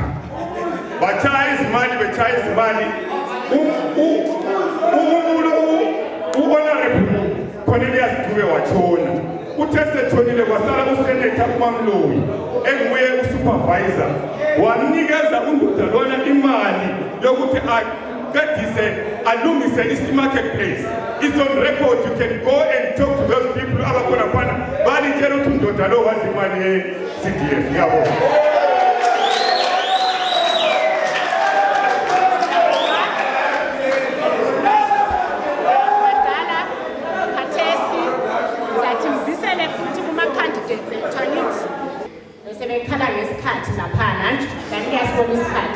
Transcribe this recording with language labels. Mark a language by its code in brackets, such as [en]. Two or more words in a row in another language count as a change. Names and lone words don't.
[nd] Batshaya izimali uhonorable Cornelius Dube watshona. Uthe setshonile kwasala usenator uMamloyi enguye usupervisor. Wanikeza undoda lona imali yokuthi alungise isi-marketplace. [en] It's on record. You can go and talk to those people. [nd] Balitshela ukuthi undoda lo wadla imali ye-CDF yabo. Badala khathesi zathi mzisele futhi kuma-candidates ethu angithi sebekhala ngesikhathi laphana nje kanti kuyasibona isikhathi.